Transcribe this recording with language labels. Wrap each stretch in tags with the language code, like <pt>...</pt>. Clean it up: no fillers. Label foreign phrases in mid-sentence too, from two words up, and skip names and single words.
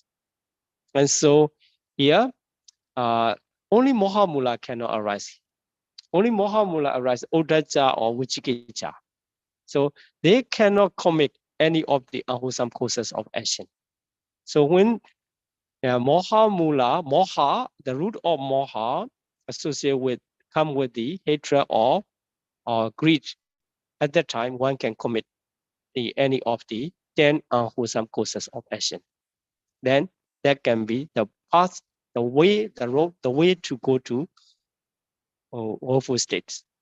<en>And so here, only</en> <pi>moha mula</pi> <en>cannot arise. Only</en> <pi>moha mula</pi> <en>arise, uddhacca or vicikicca. So they cannot commit any of the unwholesome courses of action. So when</en> <pi>moha mula,</pi> <en>moha, the root of moha come with the hatred or greed, at that time one can commit any of the 10 unwholesome courses of action. Then that can be the path, the way, the road, the way to go to woeful states.</en>